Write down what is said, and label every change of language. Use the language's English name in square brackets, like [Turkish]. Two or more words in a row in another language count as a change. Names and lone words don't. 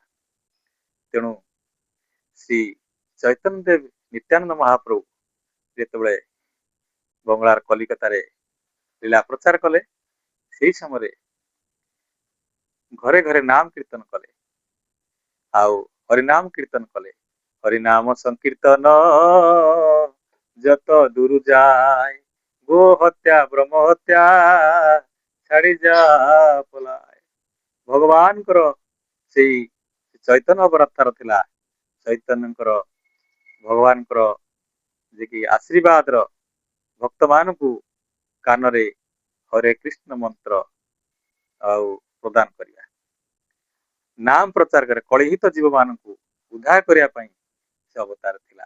[Odia] ତେଣୁ ଶ୍ରୀ ଚୈତନ୍ୟ ଦେବ ନିତ୍ୟାନନ୍ଦ ମହାପ୍ରଭୁ ଯେତେବେଳେ ବଙ୍ଗଳାର କଲିକତାରେ ଲୀଳା ପ୍ରଚାର କଲେ ସେଇ ସମୟରେ ଘରେ ଘରେ ନାମ କୀର୍ତ୍ତନ କଲେ ଆଉ ହରିନାମ କୀର୍ତ୍ତନ କଲେ। ହରିନାମ ସଂକୀର୍ତ୍ତନ [Bangla] যত দূর যায় গো হত্যা ব্রহ্ম হত্যা [Odia] ଛାଡି ଯା ପଲାଏ। ଭଗବାନଙ୍କର ସେଇ ଚୈତନ୍ୟ ଅବତାର ଥିଲା। ଚୈତନ୍ୟଙ୍କର ଭଗବାନଙ୍କର ଯେ କି ଆଶୀର୍ବାଦର ଭକ୍ତ ମାନଙ୍କୁ କାନରେ ହରେ କୃଷ୍ଣ ମନ୍ତ୍ର ଆଉ ପ୍ରଦାନ କରିବା, ନାମ ପ୍ରଚାର କରେ କଳିହିତ ଜୀବ ମାନଙ୍କୁ ଉଦ୍ଧାର କରିବା ପାଇଁ ସେ ଅବତାର ଥିଲା।